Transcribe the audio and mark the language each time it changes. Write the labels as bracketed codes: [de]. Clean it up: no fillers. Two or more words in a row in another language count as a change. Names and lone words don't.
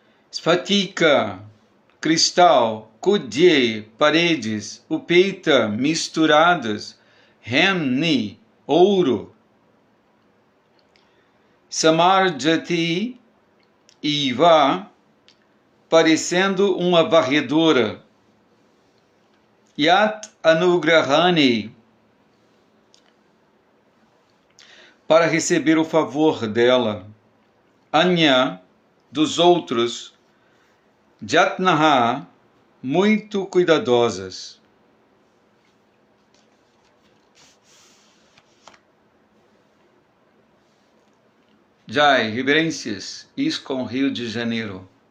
[pt] Sphatika, cristal, kudye, paredes, upeita, misturadas, hemni, ouro. [sa] समार्जति इव, [pt] parecendo uma varredora. [sa] यत् अनुग्रहणी, [pt] para receber o favor dela. Anya, dos outros. Jatnaha, muito cuidadosas. Jai, reverências, ISKCON Rio de Janeiro.